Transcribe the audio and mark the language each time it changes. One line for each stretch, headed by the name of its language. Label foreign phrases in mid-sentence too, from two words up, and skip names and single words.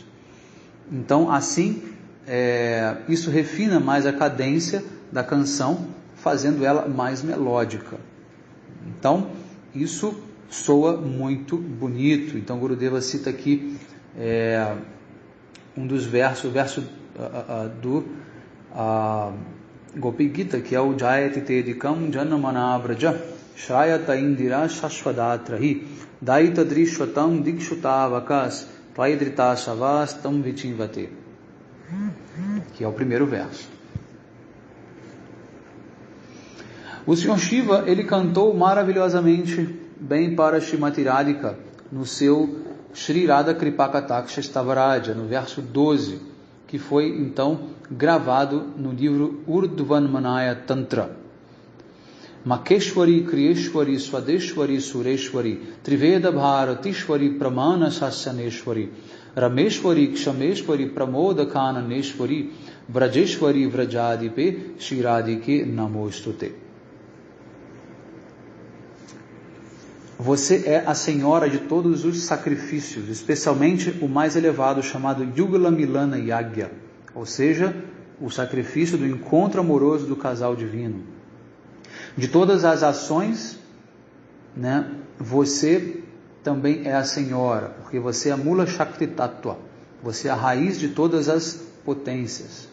Portuguese: Então, assim, isso refina mais a cadência da canção, fazendo ela mais melódica. Então, isso soa muito bonito. Então, Gurudeva cita aqui um dos versos, o verso do Gopi Gita, que é o
Sanskrit: जयति तेऽधिकं जन्मना व्रजः श्रयत इन्दिरा शश्वदत्र हि दयित दृश्यतां दिक्षु तावकास्त्वयि धृतासवस्त्वां विचिन्वते,
Portuguese: que é o primeiro verso. O Sr. Shiva, ele cantou maravilhosamente bem para Srimati Radhika no seu Shri Radha Kripakataksha Stavaraja, no verso 12, que foi então gravado no livro Urdhvanmanaya Tantra.
Sanskrit: मखेश्वरी, क्रियेश्वरी, स्वधेश्वरी, सुरेश्वरी, त्रिवेद भारतीश्वरी, प्रमाण शासनेश्वरी, रमेश्वरी, क्षमेश्वरी, प्रमोद काननेश्वरी, व्रजेश्वरी, व्रजाधिपे, श्रीराधिके नमोऽस्तु ते.
Portuguese: Você é a senhora de todos os sacrifícios, especialmente o mais elevado, chamado
Sanskrit: युगल मिलन यज्ञ,
Portuguese: ou seja, o sacrifício do encontro amoroso do casal divino. De todas as ações, você também é a senhora, porque você é a
Sanskrit: मूल शक्ति तत्त्व,
Portuguese: você é a raiz de todas as potências.